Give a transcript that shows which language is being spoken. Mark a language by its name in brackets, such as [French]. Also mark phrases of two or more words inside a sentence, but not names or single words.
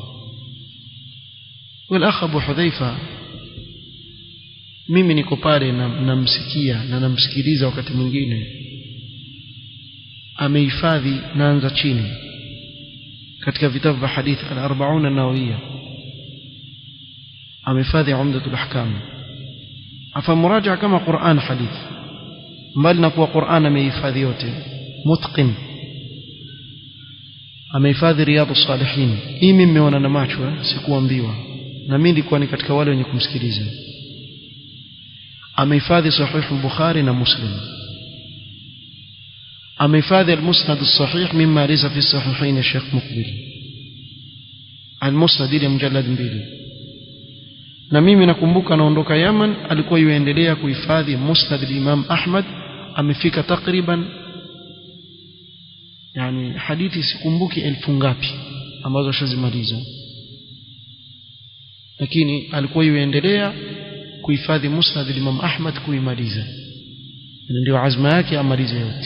[Arabic] والأخ [Swahili] Abu Hudhaifa, mimi niko pale namsikia na namsikiliza, wakati mwingine amehifadhi, naanza chini katika vitabu vya hadithi al-40 an-Nawawiyya, amehifadhi Umdatul Ahkam, afamuraja kama Qur'an hadithi, mbali na kuwa Qur'an amehifadhi yote, mutqin. Amehifadhi Riyadhus Salihin, hii mimi nimeona na macho, sikuambiwa, na mimi nilikuwa ni katika wale wenye kumsikiliza. Amehifadhi Sahih al-Bukhari na Muslim, amehifadhi al-Musnad as-Sahih mimma laysa fi as-Sahihayn ya Sheikh Muqbil, al-Musnad ile mujallad 2. Na mimi nakumbuka naondoka Yaman, alikuwa yuendelea kuhifadhi Musnad al-Imam Ahmad, amefika takriban yani hadithi sikumbuki 1000 ngapi ambazo shazimaliza, lakini alikuwa yuendelea kuhifadhi Musnad al-Imam Ahmad kuimaliza, ndio azma yake amalize yote.